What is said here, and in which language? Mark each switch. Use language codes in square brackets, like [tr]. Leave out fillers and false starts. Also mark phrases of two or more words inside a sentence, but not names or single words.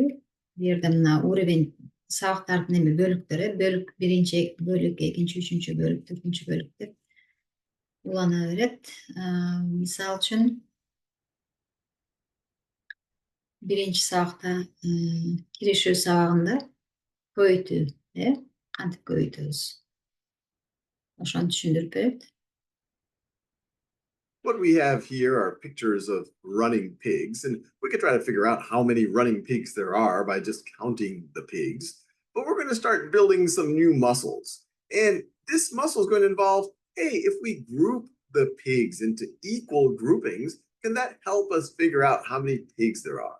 [ky] Бу жерде мына уровень сабактардын эме бөлүктөрү, бөлүк 1-чи бөлүк, 2-чи, 3-чү бөлүк, 4-чү бөлүк деп улана берет. Мисалы үчүн 1-чи сабакта киришүү сабагында көбөйтүү, кантип көбөйтөбүз? Ошону түшүндүрүп берет. [en] What we have here are pictures of running pigs, and we could try to figure out how many running pigs there are by just counting the pigs. But we're going to start building some new muscles. And this muscle is going to involve, hey, if we group the pigs into equal groupings, can that help us figure out how many pigs there are?